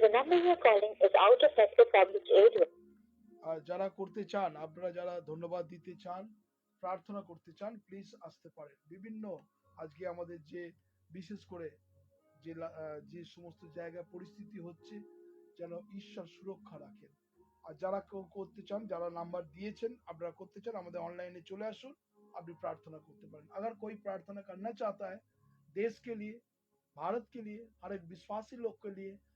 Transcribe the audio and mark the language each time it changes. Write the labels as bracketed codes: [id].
[en] The number you are calling is out of network public area. [bn] আর যারা করতে চান, আপনারা যারা ধন্যবাদ দিতে চান, প্রার্থনা করতে চান, প্লিজ আসতে পারেন। বিভিন্ন আজকে আমাদের যে বিশেষ করে যে সমস্ত জায়গায় পরিস্থিতি হচ্ছে, যেন ঈশ্বর সুরক্ষা রাখেন। আর যারা করতে চান, যারা নাম্বার দিয়েছেন, আপনারা করতে চান, আমাদের অনলাইনে চলে আসুন, আপনি প্রার্থনা করতে পারেন। [hi] अगर कोई प्रार्थना करना चाहता है देश के लिए, भारत के लिए, हर एक विश्वासी लोग के लिए।